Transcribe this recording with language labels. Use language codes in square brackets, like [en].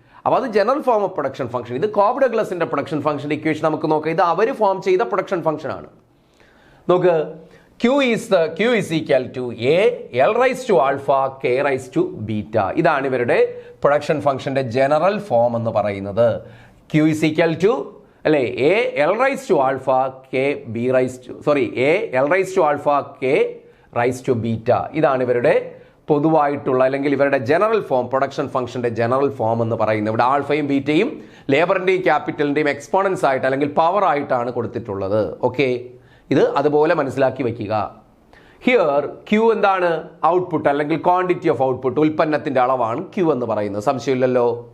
[ml] അപ്പോൾ അത് general form of production function. ഇത് കോബ് ഡഗ്ലസിന്റെ പ്രൊഡക്ഷൻ ഫംഗ്ഷന്റെ ഇക്വേഷൻ നമുക്ക് നോക്കാം. ഇത് അവർ ഫോം ചെയ്ത പ്രൊഡക്ഷൻ ഫംഗ്ഷൻ ആണ്. നോക്ക്, [en] Q is equal to A L raised to alpha K raised to beta. [ml] ഇതാണ് ഇവരുടെ പ്രൊഡക്ഷൻ ഫംഗ്ഷന്റെ ജനറൽ ഫോം എന്ന് പറയുന്നത്. [en] Q is equal to [ml] അല്ലേ [en] A L raised to alpha K B raised to A L raised to alpha K raised to beta. [ml] ഇതാണ് ഇവരുടെ പൊതുവായിട്ടുള്ള അല്ലെങ്കിൽ ഇവരുടെ ജനറൽ ഫോം, പ്രൊഡക്ഷൻ ഫംഗ്ഷന്റെ ജനറൽ ഫോം എന്ന് പറയുന്നത്. ഇവിടെ ആൽഫയും ബീറ്റയും ലേബറിന്റെയും ക്യാപിറ്റലിന്റെയും എക്സ്പോണൻസ് ആയിട്ട് അല്ലെങ്കിൽ പവർ ആയിട്ടാണ് കൊടുത്തിട്ടുള്ളത്. ഓക്കെ, ഇത് അതുപോലെ മനസ്സിലാക്കി വെക്കുക. ഹിയർ ക്യൂ എന്താണ്, ഔട്ട്പുട്ട് അല്ലെങ്കിൽ ക്വാണ്ടിറ്റി ഓഫ് ഔട്ട്പുട്ട്, ഉൽപ്പന്നത്തിന്റെ അളവാണ് ക്യൂ എന്ന് പറയുന്നത്, സംശയമില്ലല്ലോ.